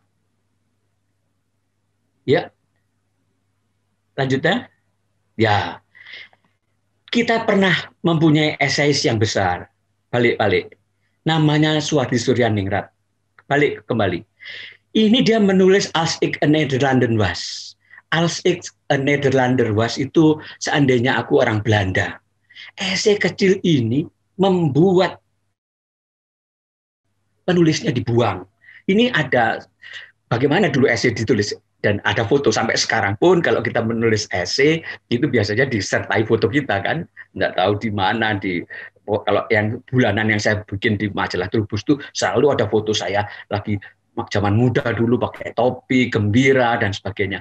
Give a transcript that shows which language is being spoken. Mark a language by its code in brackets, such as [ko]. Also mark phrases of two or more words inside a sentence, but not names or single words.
[id] Ya. Lanjutnya. Ya. Kita pernah mempunyai eseis yang besar. Balik. Namanya Suwardi Suryaningrat. Balik kembali. Ini dia menulis [nl] Als ik een Nederlander was. Als ik een Nederlander was [id] itu seandainya aku orang Belanda. Esai kecil ini membuat penulisnya dibuang. Ini ada bagaimana dulu esai ditulis. Dan ada foto sampai sekarang pun kalau kita menulis esai itu biasanya disertai foto kita kan, nggak tahu di mana kalau yang bulanan yang saya bikin di majalah Trubus itu selalu ada foto saya lagi zaman muda dulu pakai topi, gembira dan sebagainya.